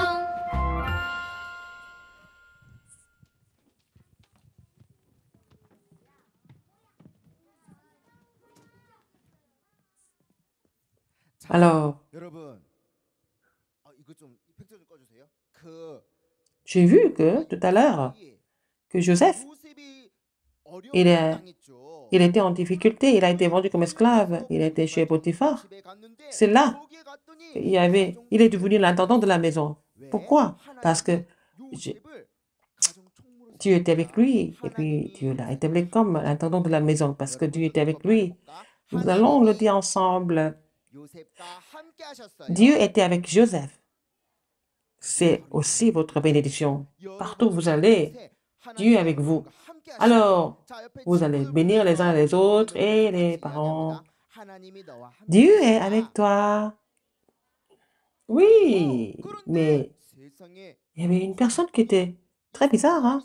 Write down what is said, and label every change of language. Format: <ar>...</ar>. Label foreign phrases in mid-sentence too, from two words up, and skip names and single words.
<fr>Alors,</fr> <ko>여러분, 이거 좀 이펙터 좀 꺼주세요.</ko> <fr>j'ai vu que tout à l'heure, que Joseph,</fr> <ko>요셉이</ko> <fr>il,</fr> <ko>어려움을</ko> <fr>est,</fr> <ko>당했죠.</ko> <fr>il était en difficulté, il a été vendu comme esclave, il était chez Potiphar.</fr> <ko>집에 갔는데</ko> <fr>C'est là</fr> <ko>거기에 갔더니</ko> <fr>il est devenu l'intendant de la maison.</fr> <ko>왜?</ko> <fr>Pourquoi? Parce que</fr> <ko>요셉을 가정 총무로</ko> <fr>Dieu était avec lui, et</fr> <ko>하나님이</ko> <fr>puis Dieu l'a établi comme l'intendant de la maison, parce que Dieu était avec lui. Nous</fr> <ko>하나님이</ko> <fr>allons le dire ensemble.</fr> <ko>요셉과 함께 하셨어요.</ko> <fr>Dieu était avec Joseph. C'est aussi votre bénédiction. Partout où vous allez, Dieu est avec vous. Alors, vous allez bénir les uns les autres et les parents. Dieu est avec toi. Oui, mais il y avait une personne qui était très bizarre, hein?</fr>